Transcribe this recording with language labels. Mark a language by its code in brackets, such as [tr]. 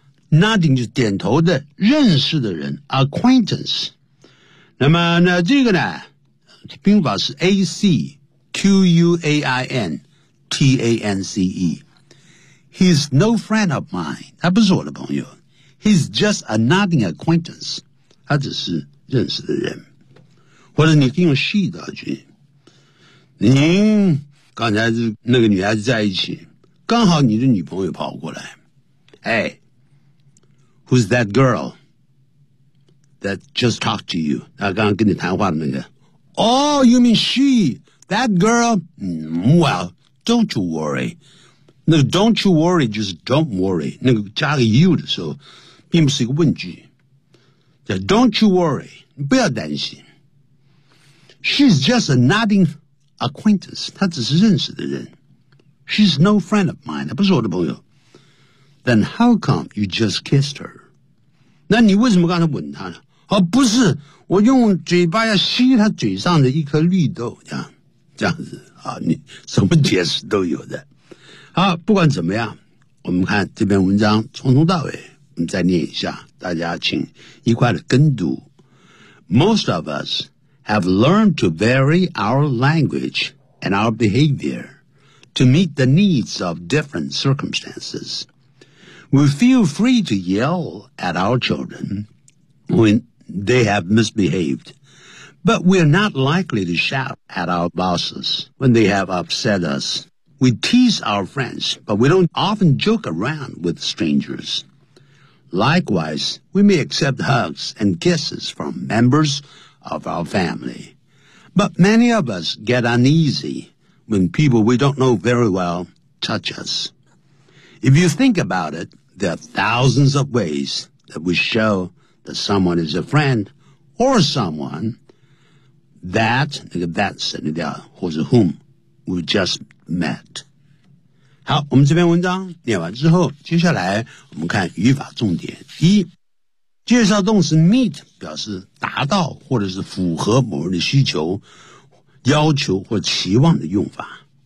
[zh] Nodding 就是点头的认识的人 acquaintance 那么呢这个呢拼法是 A-C-Q-U-A-I-N-T-A-N-C-E [en] He's no friend of mine [zh] 他不是我的朋友 [en] He's just a nodding acquaintance [zh] 他只是认识的人或者你可以用 she 造句您刚才那个女孩子在一起刚好你的女朋友跑过来哎 [en] Who's that girl that just talked to you? [zh] 她刚刚跟你谈话的那个。 [en] Oh, you mean she, that girl?、Mm, well, don't you worry. [zh] 那个 [en] don't you worry [zh] 就是 [en] don't worry. [zh] 那个加个 you 的时候并不是一个问句。 [en] Don't you worry, [zh] 不要担心。 [en] She's just a nodding acquaintance. [zh] 她只是认识的人。 [en] She's no friend of mine. [zh] 她不是我的朋友。 [en] Then how come you just kissed her? [zh] 那你为什么刚才吻她呢？哦，不是，我用嘴巴要吸他嘴上的一颗绿豆，这样这样子啊，你什么解释都有的。好，不管怎么样，我们看这篇文章从头到尾，我们再念一下，大家请一块的跟读。 [en] Most of us have learned to vary our language and our behavior to meet the needs of different circumstances. We feel free to yell at our children when they have misbehaved, but we're not likely to shout at our bosses when they have upset us. We tease our friends, but we don't often joke around with strangers. Likewise, we may accept hugs and kisses from members of our family. But many of us get uneasy when people we don't know very well touch us. If you think about it, there are thousands of ways that we show that someone is a friend or someone that, [zh] 那个 [en] that [zh] 是你的，或者 [en] whom we just met. [zh] 好，我们这篇文章念完之后，接下来我们看语法重点。一，介绍动词 meet 表示达到或者是符合某人的需求、要求或期望的用法。